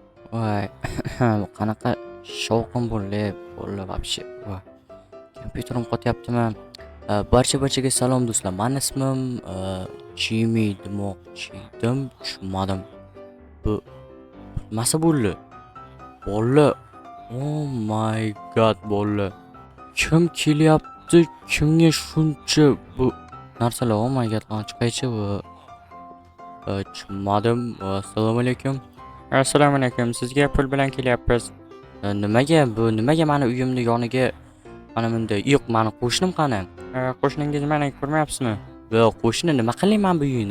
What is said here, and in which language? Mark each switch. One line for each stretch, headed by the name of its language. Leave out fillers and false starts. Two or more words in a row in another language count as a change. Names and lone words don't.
Uzbek: Voy, qanaqa shovqin bo'ldi вообще. Voy, kompyuterim qotyaptimi? Barchaga salom do'stlar. Meni ismim Jimmy demoqchi edim, tushunmadim. Bu nimasi bo'ldi? Bolla.
English: Oh my god,
Uzbek: bolla. Kim kelyapti? Kimga shuncha bu narsalar?
English: Oh my god,
Uzbek: lan chiqaychi bu. Tushunmadim. Assalomu alaykum. Assalomu alaykum. Sizga pul bilan kelyapmiz. Nimaga bu? Nimaga meni uyimni yoniga mana bunday? Yo'q, meni qo'shnim qani? Qo'shningiz meni ko'rmayapsizmi? Yo'q, qo'shni nima qilayman bu uyni?